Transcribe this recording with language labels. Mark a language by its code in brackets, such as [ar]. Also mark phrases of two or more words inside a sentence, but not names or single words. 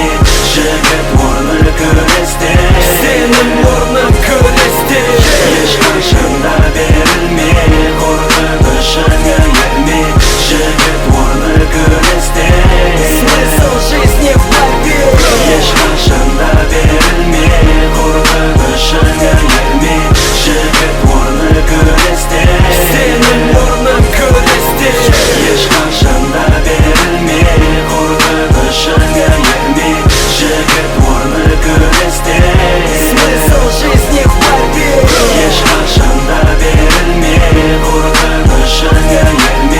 [kk] Жігіт орны күресте, сенің орның күресте. Ешқашанда берілме, қорқынышыңа ерме. Жігіт орны күресте. [ru] Смысл жизни в борьбе. [kk] Ешқашанда берілме, қорқынышыңа ерме. Жігіт орны күресте, сенің орның күресте. Ешқашанда берілме, қорқынышыңа ерме. Жігіт орны күресте. [ru] Смысл жизни в борьбе. [kk] Ешқашанда берілме, қорқынышыңа ерме.